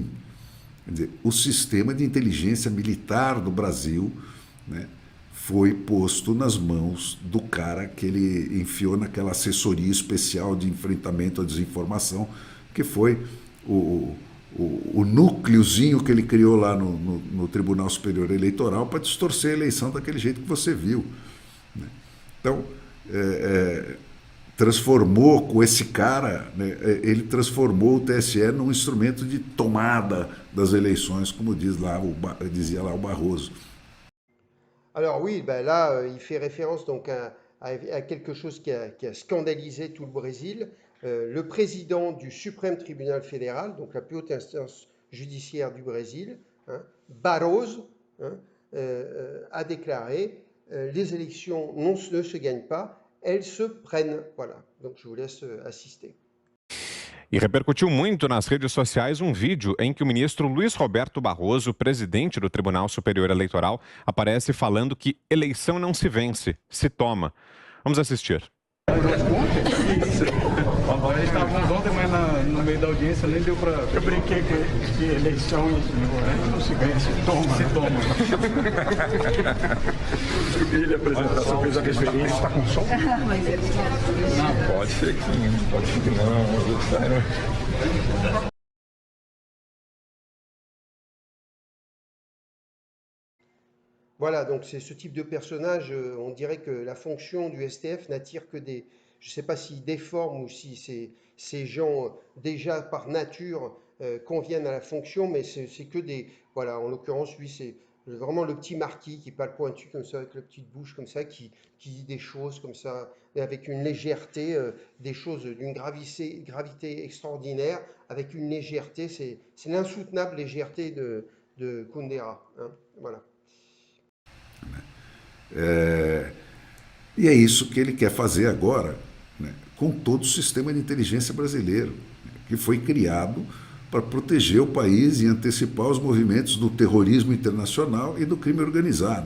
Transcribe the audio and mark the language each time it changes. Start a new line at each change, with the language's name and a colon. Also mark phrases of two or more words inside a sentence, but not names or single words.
Portuguese: Quer dizer, o sistema de inteligência militar do Brasil, né, foi posto nas mãos do cara que ele enfiou naquela assessoria especial de enfrentamento à desinformação, que foi o núcleozinho que ele criou lá no Tribunal Superior Eleitoral para distorcer a eleição daquele jeito que você viu, né? Então, transformou com esse cara, né, ele transformou o TSE num instrumento de tomada das eleições, como dizia lá o Barroso.
French: Alors oui, ben là, il fait référence donc à quelque chose qui a scandalisé tout le Brésil. Le président du Suprême Tribunal Fédéral, donc la plus haute instance judiciaire du Brésil, hein, Barroso, hein, a déclaré les élections ne se gagnent pas, elles se prennent. Voilà, donc je vous laisse assister.
Portuguese: E repercutiu muito nas redes sociais um vídeo em que o ministro Luiz Roberto Barroso, presidente do Tribunal Superior Eleitoral, aparece falando que eleição não se vence, se toma. Vamos assistir. Eles estavam ontem, mas no meio da audiência nem deu para... Eu brinquei que eleição não se ganha, se toma. Se toma. Ele, a apresentação, fez a referência. Está com som? Não, pode ser que sim, pode ser que não.
French: Voilà, donc c'est ce type de personnage, on dirait que la fonction du STF n'attire que des... Je ne sais pas s'ils déforment ou si ces gens déjà par nature conviennent à la fonction, mais c'est que des... Voilà, en l'occurrence, lui, c'est vraiment le petit marquis qui parle pointu comme ça, avec la petite bouche comme ça, qui dit des choses comme ça, avec une légèreté, des choses d'une gravité extraordinaire, avec une légèreté, c'est l'insoutenable légèreté de Kundera, hein, voilà.
Portuguese: E é isso que ele quer fazer agora, né, com todo o sistema de inteligência brasileiro, né, que foi criado para proteger o país e antecipar os movimentos do terrorismo internacional e do crime organizado.